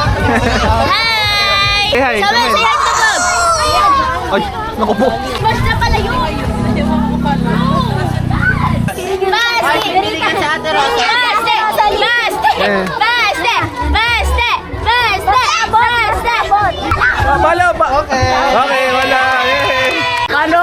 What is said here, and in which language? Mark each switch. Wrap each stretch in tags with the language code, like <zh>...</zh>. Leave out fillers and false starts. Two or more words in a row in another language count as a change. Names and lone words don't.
<en>Hi! Say hi, Sabi, come say hi to the vlog!</en> <tl>Ay, naku po. Mas na pala yun! Baste! Baste! Baste! Baste! Baste! Baste! Balo ba? Okay. Okay, wala. Balo.</tl>